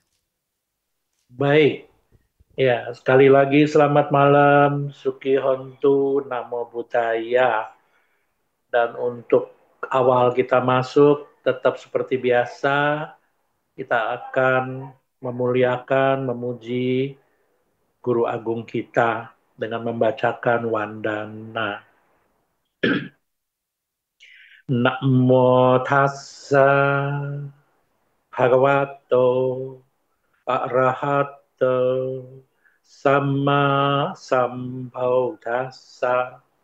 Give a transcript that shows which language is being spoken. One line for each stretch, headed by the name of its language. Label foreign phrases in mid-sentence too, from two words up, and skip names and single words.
Indonesian: Baik, ya sekali lagi selamat malam,
Pali: Suki Hontu, Namo Buddhaya.
Indonesian: Dan untuk awal kita masuk, tetap seperti biasa, kita akan memuliakan, memuji Guru Agung kita dengan membacakan Wandana.
Pali: Namo tassa bhagavato arahato samma sambuddhassa.